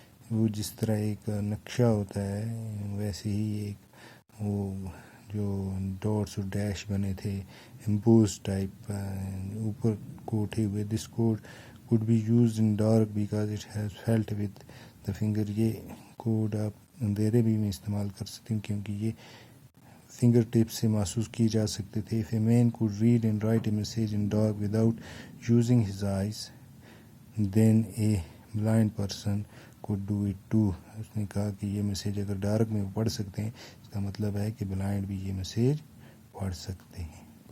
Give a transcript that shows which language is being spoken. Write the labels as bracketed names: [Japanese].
[Urdu] وہ جس طرح ایک نقشہ ہوتا ہے ویسے ہی ایک وہ جو ڈاٹس اور ڈیش بنے تھے امپوز ٹائپ اوپر کو اٹھے ہوئے. [English] This code could be used in dark because it has felt with the finger. [Urdu] یہ کوڈ آپ اندھیرے بھی میں استعمال کر سکتے ہیں کیونکہ یہ فنگر ٹپ سے محسوس کی جا سکتے تھے. [English] If a man could read and write a message in dark without using his eyes, then a blind person could do it too. [Urdu] اس نے کہا کہ یہ میسیج اگر ڈارک میں پڑھ سکتے ہیں اس کا مطلب ہے کہ بلائنڈ بھی یہ میسیج پڑھ سکتے ہیں.